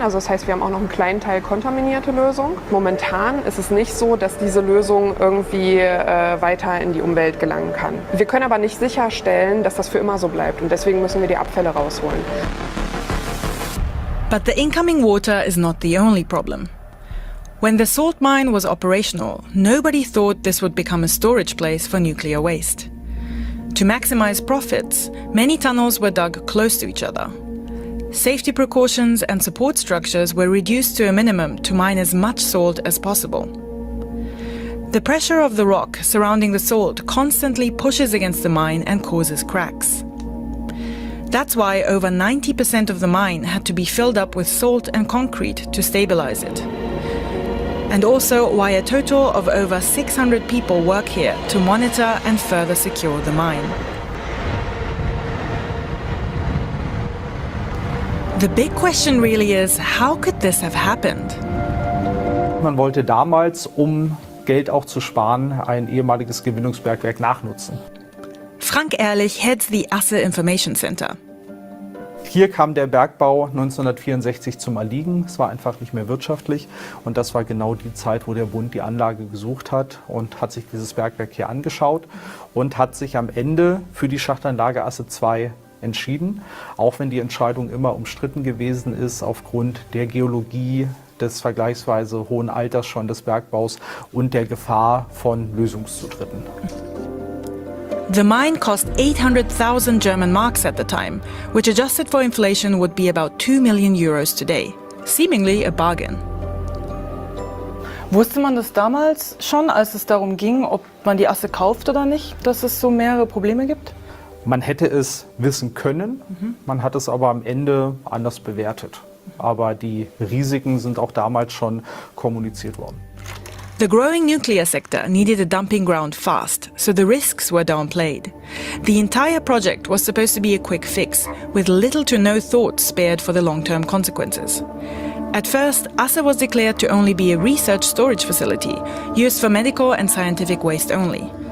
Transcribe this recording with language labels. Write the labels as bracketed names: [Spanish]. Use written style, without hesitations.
[German] Also das heißt, wir haben auch noch einen kleinen Teil kontaminierte Lösung. Momentan ist es nicht so, dass diese Lösung irgendwie weiter in die Umwelt gelangen kann. Wir können aber nicht sicherstellen, dass das für immer so bleibt und deswegen müssen wir die Abfälle rausholen. [English] But the incoming water is not the only problem. When the salt mine was operational, nobody thought this would become a storage place for nuclear waste. To maximize profits, many tunnels were dug close to each other. Safety precautions and support structures were reduced to a minimum to mine as much salt as possible. The pressure of the rock surrounding the salt constantly pushes against the mine and causes cracks. That's why over 90% of the mine had to be filled up with salt and concrete to stabilize it. And also why a total of over 600 people work here to monitor and further secure the mine. The big question really is, how could this have happened? [German] Man wollte damals, um Geld auch zu sparen, ein ehemaliges Gewinnungsbergwerk nachnutzen. [English] Frank Ehrlich heads the Asse Information Center. [German] Hier kam der Bergbau 1964 zum Erliegen. Es war einfach nicht mehr wirtschaftlich. Und das war genau die Zeit, wo der Bund die Anlage gesucht hat und hat sich dieses Bergwerk hier angeschaut und hat sich am Ende für die Schachtanlage Asse 2 entschieden, auch wenn die Entscheidung immer umstritten gewesen ist aufgrund der Geologie, des vergleichsweise hohen Alters schon des Bergbaus und der Gefahr von Lösungszutritten. [English] The mine cost 800,000 German marks at the time, which adjusted for inflation would be about 2 million euros today. Seemingly a bargain. [German] Wusste man das damals schon, als es darum ging, ob man die Asse kauft oder nicht, dass es so mehrere Probleme gibt? Man hätte es wissen können, man hat es aber am Ende anders bewertet. Aber die Risiken sind auch damals schon kommuniziert worden. [English] The growing nuclear sector needed a dumping ground fast, so the risks were downplayed. The entire project was supposed to be a quick fix, with little to no thought spared for the long-term consequences. At first, Asse was declared to only be a research storage facility, used for medical and scientific waste only.